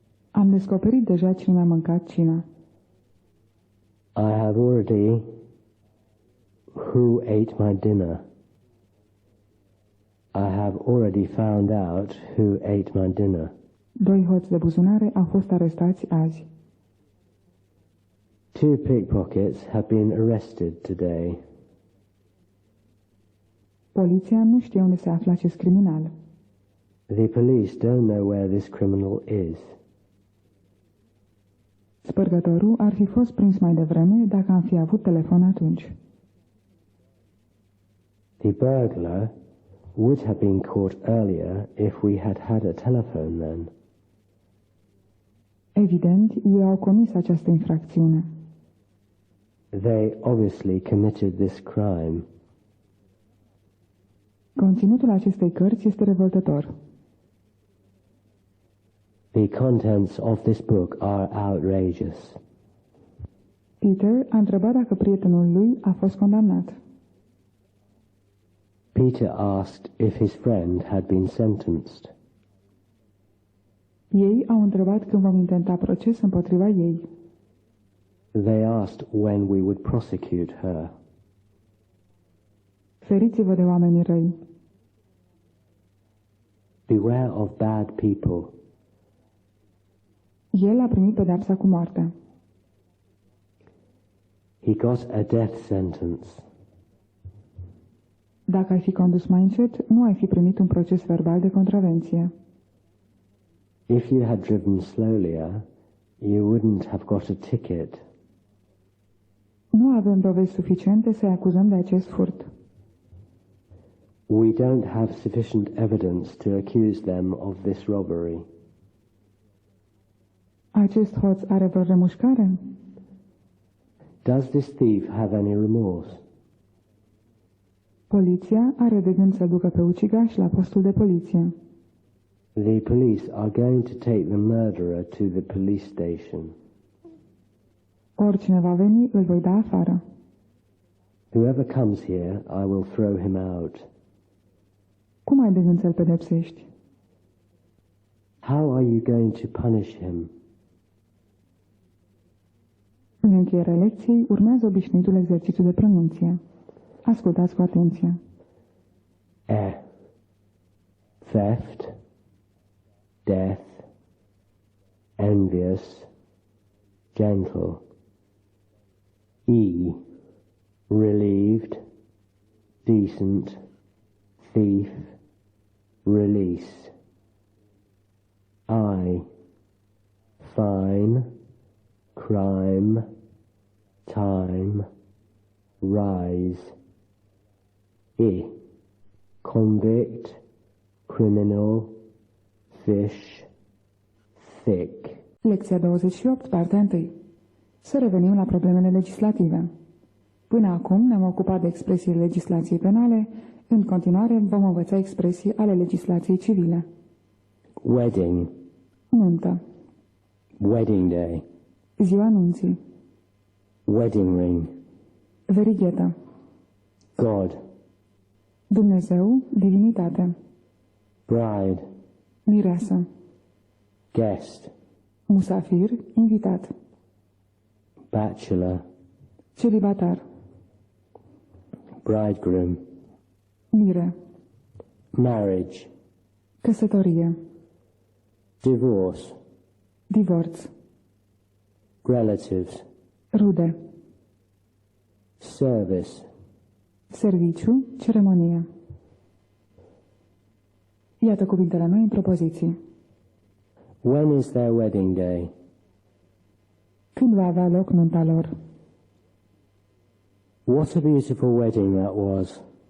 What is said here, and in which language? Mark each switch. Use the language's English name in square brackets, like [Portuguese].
[Romanian] Am descoperit deja cine mi-a mâncat cina. [English] I have already who ate my dinner. I have already found out who ate my dinner. [Romanian] 2 hoți de buzunare au fost arestați azi. [English] 2 pickpockets have been arrested today. [Romanian] Poliția nu știe unde se află acest criminal. [English] The police don't know where this criminal is. [Romanian] Spărgătorul ar fi fost prins mai devreme dacă am fi avut telefon atunci. [English] The burglar would have been caught earlier if we had had a telephone then. [Romanian] Evident, ei au comis această infracțiune. [English] They obviously committed this crime. [Romanian] Conținutul acestei cărți este revoltător. [English] The contents of this book are outrageous. [Romanian] Peter a întrebat dacă prietenul lui a fost condamnat. [English] Peter asked if his friend had been sentenced. [Romanian] Ei au întrebat când vom intenta proces împotriva ei. [English] They asked when we would prosecute her. [Romanian] Feriți-vă de oamenii răi. [English] Beware of bad people. [Romanian] El a primit pedeapsa cu moartea. [English] He got a death sentence. [Romanian] Dacă ai fi condus mai încet, nu ai fi primit un proces verbal de contravenție. [English] If you had driven slowlier, you wouldn't have got a ticket. [Romanian] Nu avem dovezi suficiente să-i acuzăm de acest furt. [English] We don't have sufficient evidence to accuse them of this robbery. [Romanian] Acest hoț are vreo remușcare? [English] Does this thief have any remorse? [Romanian] Poliția are de gând să ducă pe ucigaș la postul de poliție. [English] The police are going to take the murderer to the police station. [Romanian] Oricine va veni, îl voi da afară. [English] Whoever comes here, I will throw him out. [Romanian] Cum ai de gând să-l pedepsești? [English] How are you going to punish him? [Romanian] În încheierea lecției urmează obișnuitul exercițiu de pronunție. Ascultați cu atenție. [English] Theft, death, envious, gentle. Relieved, decent, thief, release. Fine, crime, time, rise. Convict, criminal, fish, thick. [Romanian] Lecția 28, partea 1. Să revenim la problemele legislative. Până acum ne-am ocupat de expresiile legislației penale, în continuare vom învăța expresii ale legislației civile. [English] Wedding. [Romanian] Nuntă. [English] Wedding day. [Romanian] Ziua nunții. [English] Wedding ring. [Romanian] Verighetă. [English] God. [Romanian] Dumnezeu, divinitate. [English] Bride. [Romanian] Mireasă. [English] Guest. [Romanian] Musafir, invitat. [English] Bachelor. [Romanian] Celibatar. [English] Bridegroom. [Romanian] Mire. [English] Marriage. [Romanian] Căsătorie. [English] Divorce. [Romanian] Divorț. [English] Relatives. [Romanian] Rude. [English] Service. [Romanian] Serviciu, ceremonie. Iată cuvintele noi în propoziții. [English] When is their wedding day? [Romanian] Când va avea loc nunta lor? [English] What a beautiful wedding that was.